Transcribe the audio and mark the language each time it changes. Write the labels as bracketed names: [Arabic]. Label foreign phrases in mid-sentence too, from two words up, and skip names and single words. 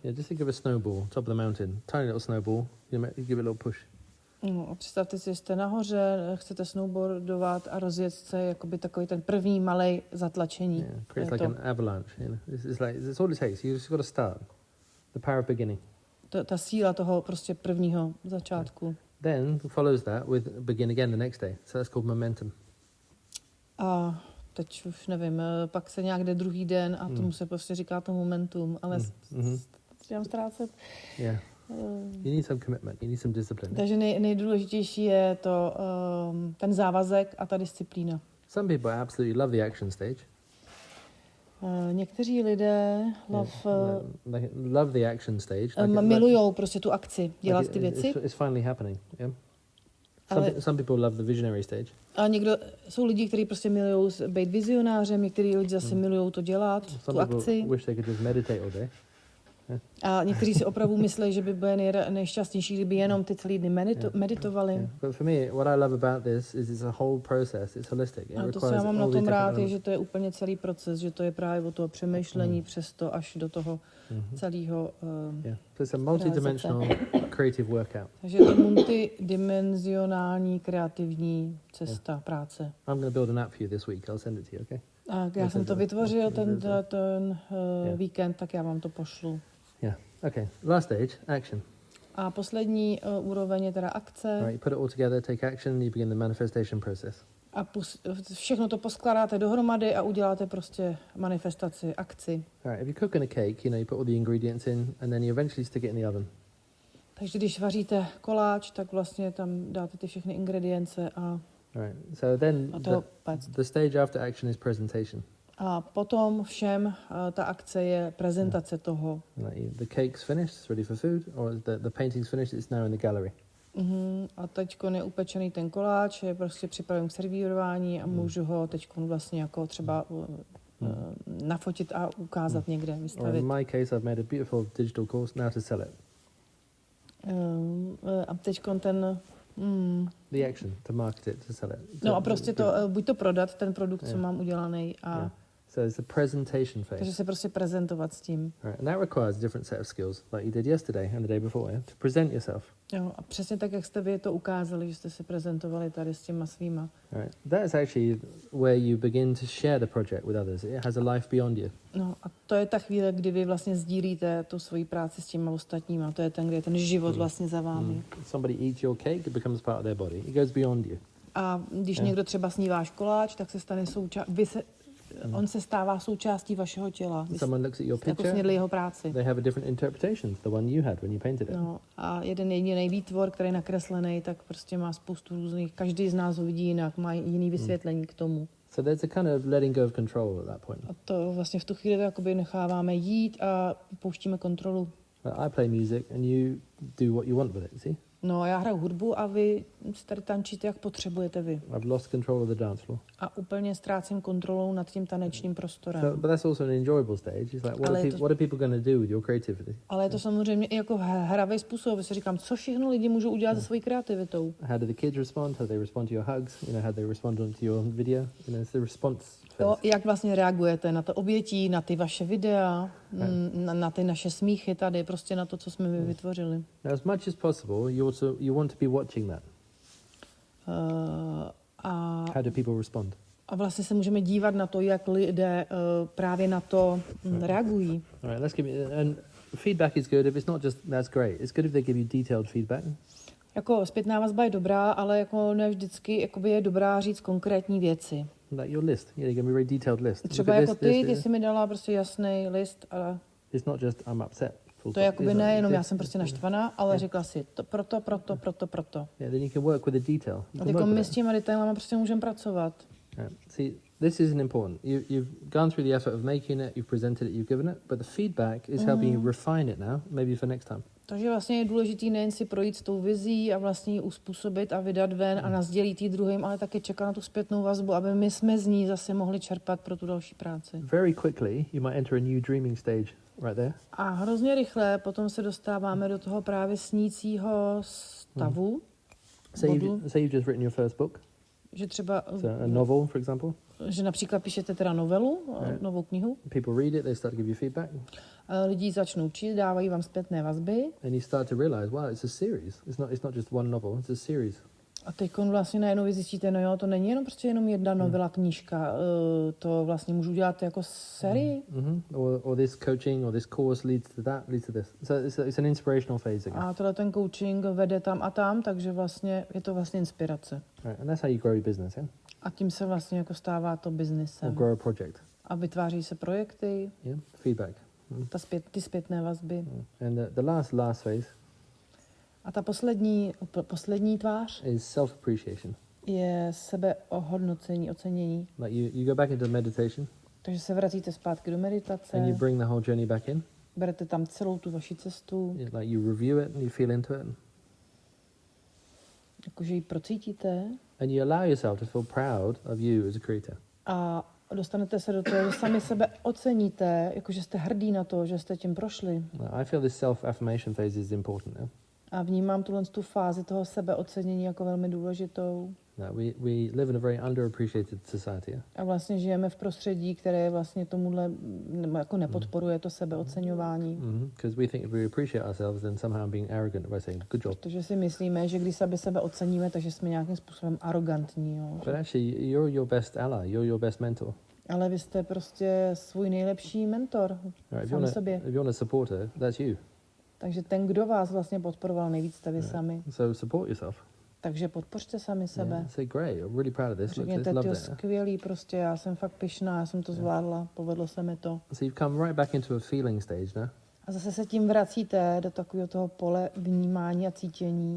[English] Yeah, just think of a snowball, top of the mountain, tiny little snowball. You give it a little push. [Czech] No, a představte si, že jste nahoře, chcete snowboardovat a rozjet se jakoby takový ten první malej zatlačení. [English] Yeah, creates like an avalanche. It's all it takes. You just got to start. The power of beginning. [Czech] Ta síla toho prostě prvního začátku. [English] Then follows that with begin again the next day. So that's called momentum. [Czech] A teď už nevím, pak se nějak jde druhý den a tomu se prostě říká to momentum, ale začínám ztrácet. [English] Yeah. You need some commitment, you need some discipline. [Czech] Takže nejdůležitější je to ten závazek a ta disciplína. [English] Some people absolutely love the action stage. [Czech] Někteří lidé [English] love the action stage. [Czech] Milujou prostě tu akci, dělat ty věci. [English] It's finally happening, yeah? Some people love the visionary stage. [Czech] A jsou lidi, kteří prostě milují být vizionářem, někteří lidi zase milují to dělat, tu akci. [English] Wish they could just meditate all day. [Czech] A někteří si opravdu myslí, že by byli nejšťastnější, kdyby jenom ty celý dny meditovali. [English] Yeah. But for me, what I love about this is it's a whole process. It's holistic. [Czech] A to, co já mám na tom rád, je, že to je úplně celý proces, že to je právě o toho přemýšlení přes to až do toho celého [English] So it's a multidimensional creative workout. [Czech] Takže je to multidimenzionální kreativní cesta práce. [English] I'm going to build an app for you this week. I'll send it to you, okay? [Czech] A já jsem to vytvořil ten víkend, tak já vám to pošlu. [English] Yeah. Okay. Last stage, action. [Czech] A poslední úroveň je teda akce. [English] All right, you put it all together, take action, you begin the manifestation process. [Czech] A všechno to poskládáte dohromady a uděláte prostě manifestaci, akci. [English] All right, if you're cooking a cake, you put all the ingredients in and then you eventually stick it in the oven. [Czech] Takže když vaříte koláč, tak vlastně tam dáte ty všechny ingredience a [English] All right. So then the stage after action is presentation. [Czech] A potom všem ta akce je prezentace toho. [English] The cake's finished, it's ready for food, or the painting's finished, it's now in the gallery. [Czech] A teď je upečený ten koláč, je prostě připraven k servírování a můžu ho teď vlastně jako třeba nafotit a ukázat někde, vystavit. [English] Or in my case, I've made a beautiful digital course now to sell it. [Czech] A teď ten [English] the action to market it, to sell it. [Czech] No a prostě to buď to prodat ten produkt, co mám udělaný a [English] So it's the presentation phase. [Czech] Takže se prostě prezentovat s tím. [English] Right. And that requires a different set of skills, like you did yesterday and the day before, to present yourself. [Czech] Jo, a přesně tak, jak jste vy to ukázali, že jste se prezentovali tady s těma svýma. [English] Right. That is actually where you begin to share the project with others. It has a life beyond you. [Czech] No a to je ta chvíle, kdy vy vlastně sdílíte tu svoji práci s těma ostatníma. To je ten, kde je ten život vlastně za vámi. [English] Somebody eats your cake, it becomes part of their body. It goes beyond you. [Czech] A když někdo třeba sní váš koláč, tak se stane on se stává součástí vašeho těla. [English] Someone looks at your [Czech] jako [English] picture, [Czech] snědli jeho práci. [English] they have a different interpretation to the one you had when you painted it. [Czech] No, a jeden jediný výtvor, který je nakreslený, tak prostě má spoustu různých, každý z nás ho vidí jinak, má jiný vysvětlení k tomu. [English] So there's a kind of letting go of control at that point. [Czech] A to vlastně v tu chvíli jakoby necháváme jít a pouštíme kontrolu. [English] I play music and you do what you want with it, see? [Czech] No, já hraju hudbu a vy tady tančíte, jak potřebujete vy. [English] I've lost control of the dance floor. [Czech] A úplně ztrácím kontrolou nad tím tanečním prostorem. [English] So, but that's also an enjoyable stage. It's like, what are people going to do with your creativity? [Czech] Ale je to samozřejmě i jako hravý způsob. Si říkám, co všechno lidi můžou udělat se svojí kreativitou. [English] How do the kids respond? How they respond to your hugs? How they respond to your video? It's the response phase. [Czech] Jo, jak vlastně reagujete na to obětí, na ty vaše videa, na ty naše smíchy tady, prostě na to, co jsme my vytvořili. [English] Now, as much as possible, you want to be watching that. How do people respond? [Czech] A vlastně se můžeme dívat na to, jak lidé právě na to reagují. [English] All right, let's give and feedback is good. If it's not just that's great. It's good if they give you detailed feedback. [Czech] Jako zpětná vazba je dobrá, ale jako ne vždycky jakoby je dobrá říct konkrétní věci. [English] Like your list, you give me a very detailed list. [Czech] Třeba jako ty jsi mi dala prostě jasný list, ale [English] it's not just I'm upset. [Czech] To je jakoby nejenom já jsem prostě naštvaná, ale řekla si to proto. [English] Yeah, then you can work with the detail. [Czech] A jako my s těma detailama prostě můžeme pracovat. [English] See, this isn't important. You've gone through the effort of making it, you've presented it, you've given it, but the feedback is helping you refine it now, maybe for next time. [Czech] Takže vlastně je důležitý nejen si projít s tou vizí a vlastně ji uspůsobit a vydat ven a nasdělit jí druhým, ale také čekat na tu zpětnou vazbu, aby my jsme z ní zase mohli čerpat pro tu další práci. [English] Very quickly, you might enter a new dreaming stage right there. [Czech] A hrozně rychle potom se dostáváme do toho právě snícího stavu. [English] Say you've just written your first book. [Czech] Že třeba [English] a novel, for example. [Czech] Že například píšete teda novelu, novou knihu. [English] People read it, they start to give you feedback. [Czech] Lidi začnou číst, dávají vám zpětné vazby. [English] And you start to realize, wow, it's a series. It's not just one novel, it's a series. [Czech] A teď vlastně najednou vy zjistíte, no jo, to není jenom jedna novela, knížka, to vlastně můžu dělat jako sérii. [English] Or this coaching or this course leads to that, leads to this. So it's an inspirational phase again. [Czech] A tohle ten coaching vede tam a tam, takže vlastně je to vlastně inspirace. [English] Right, and that's how you grow your business, yeah? [Czech] A tím se vlastně jako stává to biznesem. [English] Or grow a project. [Czech] A vytváří se projekty. [English] Yeah, feedback. [Czech] Ty zpětné vazby. [English] And the last phase. [Czech] A ta poslední tvář [English] is self-appreciation. [Czech] Je sebeohodnocení, ocenění. [English] Like you go back into meditation. [Czech] Takže se vracíte zpátky do meditace. [English] And you bring the whole journey back in. Berete tam celou tu vaši cestu. Like you review it and you feel into it. [Czech] jakože ji procítíte [English] and you allow yourself to feel proud of you as a creator. [Czech] a dostanete se do toho, že sami sebe oceníte, jakože jste hrdí na to, že jste tím prošli. [English] I feel this self-affirmation phase is important. Yeah? [Czech] A vnímám tu fázi toho sebeocenění jako velmi důležitou. [English] We live in a very underappreciated society. Yeah? [Czech] A vlastně žijeme v prostředí, které vlastně tomuhle jako nepodporuje to sebeoceňování. [English] Because we think if we appreciate ourselves, then somehow I'm being arrogant by saying good job. [Czech] Protože si myslíme, že když sebe oceníme, takže jsme nějakým způsobem arrogantní. Jo? [English] But actually, you're your best ally. You're your best mentor. [Czech] Ale vy jste prostě svůj nejlepší mentor sám sobě. [English] If you're a supporter, that's you. [Czech] Takže ten, kdo vás vlastně podporoval nejvíc, jste vy sami. [English] So support yourself. [Czech] Takže podpořte sami sebe. [English] Yeah, say great, I'm really proud of this. [Czech] Řekněte, tyjo, skvělý, prostě já jsem fakt pyšná, já jsem to zvládla, povedlo se mi to. So you've come right back into a feeling stage now. A zase se tím vracíte do takového toho pole vnímání a cítění.